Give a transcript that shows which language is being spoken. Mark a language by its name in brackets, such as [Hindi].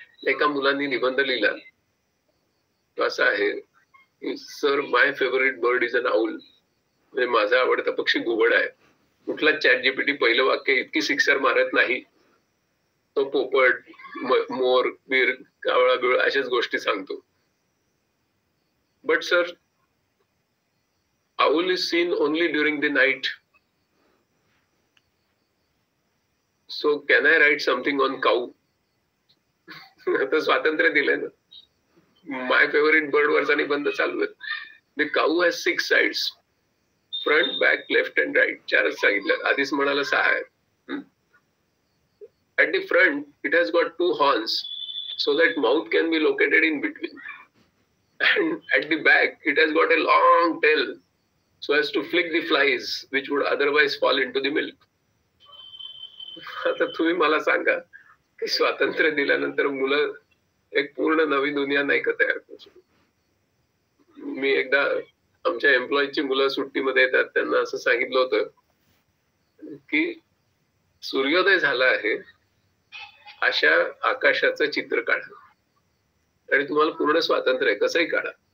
[Marathi] एका मुलांनी निबंध लिहिला तो असा आहे की [English] sir my favourite bird is an owl, [Marathi] म्हणजे माझा आवडता पक्षी घुबड आहे. कुठला ChatGPT पहिलं वाक्य इतकी सिक्सर मारत नाही. तो पोपट, मोर, बीर, कावळा बिळ अशाच गोष्टी सांगतो. [English] But sir owl is seen only during the night, so can I write something on cow? [Marathi] आता स्वातंत्र्य दिलंय ना, [English] my favourite bird [Marathi] वरचा निबंध चालू आहे. [English] The cow has 6 sides, front, back, left and right. [Marathi] 4च सांगितलं, आधीच म्हणाला 6 आहे. [English] At the front it has got 2 horns so that mouth can be located in between, and at the back it has got a long tail so as to flick the flies which would otherwise fall into the milk. [Marathi] आता तुम्ही मला सांगा की स्वातंत्र्य दिल्यानंतर मुलं एक पूर्ण नवी दुनिया नाही का तयार करू शकत? मी एकदा आमच्या एम्प्लॉईची मुलं सुट्टीमध्ये येतात त्यांना असं सांगितलं होतं की सूर्योदय झाला आहे अशा आकाशाचं चित्र काढा आणि तुम्हाला पूर्ण स्वातंत्र्य आहे, कसंही काढा.